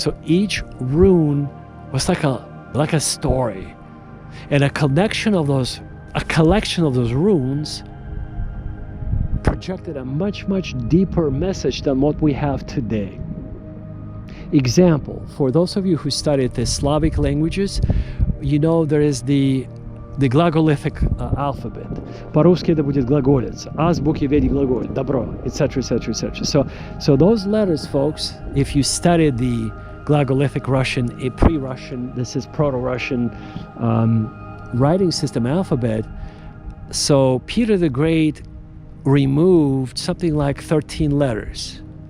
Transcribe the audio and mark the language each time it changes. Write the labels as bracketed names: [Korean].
[English] So each rune was like a story, and a collection of those runes projected a much deeper message than what we have today. Example, for those of you who studied the Slavic languages, there is the gлаголитhic alphabet. [Russian] По-русски это будет глаголец. Азбуки веди глаголь, добро, etc. [English] So those letters, folks, if you studied the Glagolithic Russian, a pre-Russian, this is Proto-Russian writing system alphabet. So Peter the Great removed something like 13 letters.